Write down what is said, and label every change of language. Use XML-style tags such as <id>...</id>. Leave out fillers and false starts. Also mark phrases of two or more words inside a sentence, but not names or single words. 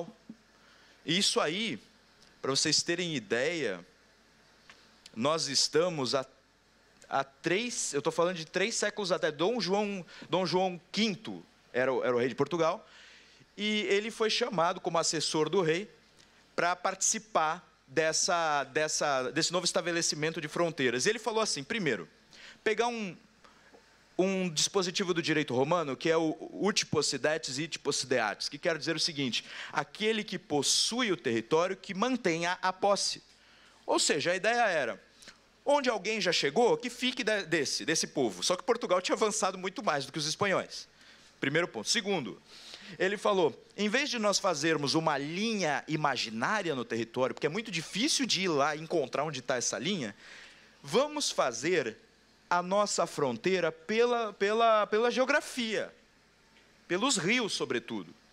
<pt>E isso aí, para vocês terem ideia, nós estamos eu estou falando de 3 séculos até, Dom João V era o rei de Portugal, e ele foi chamado como assessor do rei para participar desse novo estabelecimento de fronteiras. E ele falou assim, primeiro, pegar um dispositivo do direito romano, que é o</pt> <la>ut possidetis id possideatis,</la> <pt>que quer dizer o seguinte, aquele que possui o território que mantenha a posse. Ou seja, a ideia era, onde alguém já chegou, que fique desse povo. Só que Portugal tinha avançado muito mais do que os espanhóis. Primeiro ponto. Segundo, ele falou, em vez de nós fazermos uma linha imaginária no território, porque é muito difícil de ir lá e encontrar onde está essa linha, vamos fazer a nossa fronteira pela geografia, pelos rios, sobretudo.</pt>